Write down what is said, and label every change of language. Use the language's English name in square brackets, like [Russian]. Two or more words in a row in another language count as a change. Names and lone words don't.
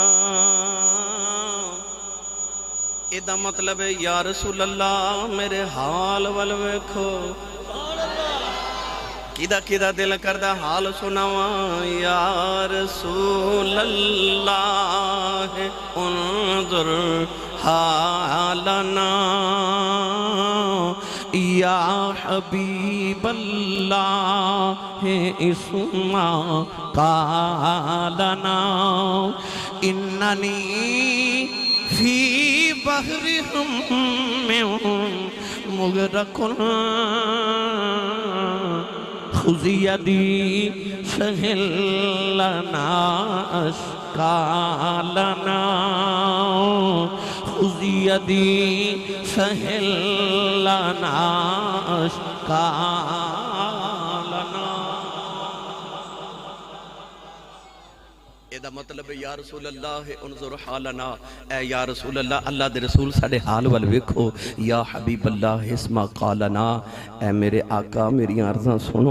[Punjabi] इदा मतलब है [Arabic] يا رسول الله [Punjabi] मेरे हाल वल वेखो। किदा किदा दिल करदा हाल सुनावा [Arabic] يا رسول الله انظر حالنا يا حبيب الله اسمع قالنا إنني في بحر هم مغرق خذ يدي سهل لنا أشكالنا خذ يدي سهل لنا أشكالنا. [Punjabi] एदा मतलब है [Arabic] يا رسول الله انظر حالنا. [Punjabi] ए [Arabic] يا رسول الله [Punjabi] अल्लाह दे रसूल साडे हाल वल वेखो। [Arabic] يا حبيب الله اسمع قالنا. [Punjabi] ए मेरे आका मेरी अर्ज़ां सुनो।